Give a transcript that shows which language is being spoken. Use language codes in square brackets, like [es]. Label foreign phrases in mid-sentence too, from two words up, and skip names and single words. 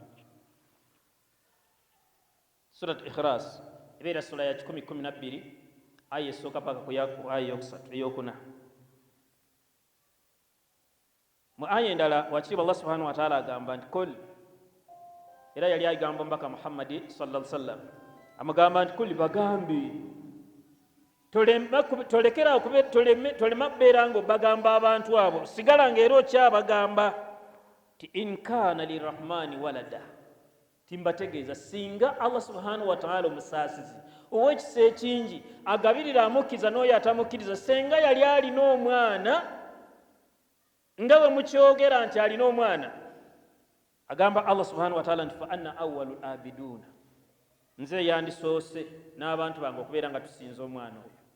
[lg] Surat Ikhlas ebeera sura ya 10-12 aya esooka paka ku aya eyokuna. Mu aya endala wakiriba Allah [ar] سبحانه وتعالى [lg] agamba nti kul, era yali agamba mbaka Muhammadi [ar] صلى الله عليه وسلم [lg] amugamba nti kul bagambe, tolekera tolema kubeera ng'obagamba abantu abo, sigala ng'era okyabagamba ti [ar] إن كان للرحمن ولد, [lg] timbategeeza singa Allah [ar] سبحانه وتعالى [lg] omusaasizi ow'ekisa ekingi agabirira amukkiza n'oyo atamukkiriza, senga yali alina omwana nga bwe mukyogera nti alina omwana, agamba Allah [ar] سبحانه وتعالى [lg] nti [ar] فأنا أول العابدين, [lg] nze yandisoose n'abantu bange okubeera nga tusinza omwana oyo.